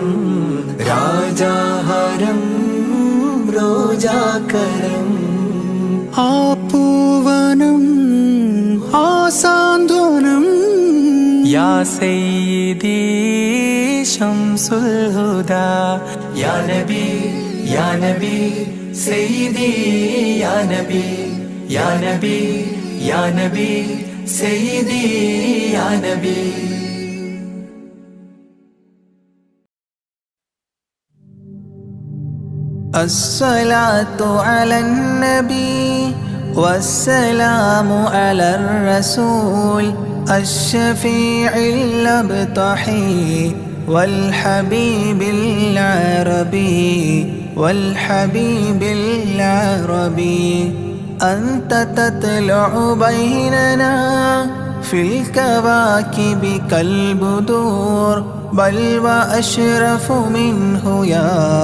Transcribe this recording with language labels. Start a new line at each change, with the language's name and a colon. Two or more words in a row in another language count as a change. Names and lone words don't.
Malayalam: രാജാഹരം റോജാകരം ആ പൂവനം ആ സാന്ത്വനം
Arabic: يا سيدي شمس الهدى يا نبي سيدي يا نبي يا نبي يا نبي سيدي يا نبي الصلاة على النبي والسلام على الرسول الشفيع الأبطحي والحبيب العربي والحبيب العربي أنت تطلع بيننا في الكواكب كالبدور بل وأشرف منه يا